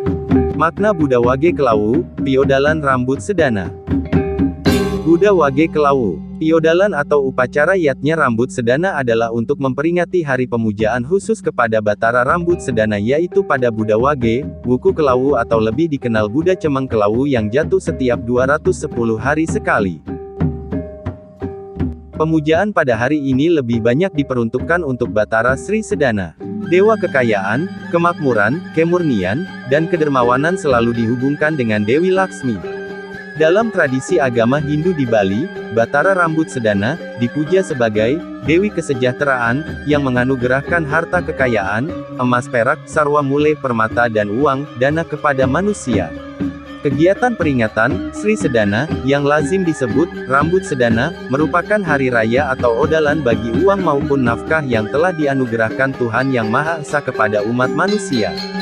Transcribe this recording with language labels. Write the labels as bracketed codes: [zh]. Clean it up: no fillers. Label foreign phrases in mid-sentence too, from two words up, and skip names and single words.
[id] Makna Buddha Wage Kelawu, Piodalan Rambut Sedana. Buddha Wage Kelawu, Piodalan atau upacara yatnya rambut sedana adalah untuk memperingati hari pemujaan khusus kepada Batara Rambut Sedana yaitu pada Buddha Wage, Wuku Kelawu atau lebih dikenal Buddha Cemeng Kelawu yang jatuh setiap 210 hari sekali. Pemujaan pada hari ini lebih banyak diperuntukkan untuk Batara Sri Sedana. Dewa kekayaan, kemakmuran, kemurnian, dan kedermawanan selalu dihubungkan dengan Dewi Laksmi. Dalam tradisi agama Hindu di Bali, Batara Rambut Sedana dipuja sebagai Dewi Kesejahteraan, yang menganugerahkan harta kekayaan, emas perak, sarwa mule permata dan uang, dana kepada manusia. Kegiatan peringatan Sri Sedana, yang lazim disebut Rambut Sedana, merupakan hari raya atau odalan bagi uang maupun nafkah yang telah dianugerahkan Tuhan Yang Maha Esa kepada umat manusia.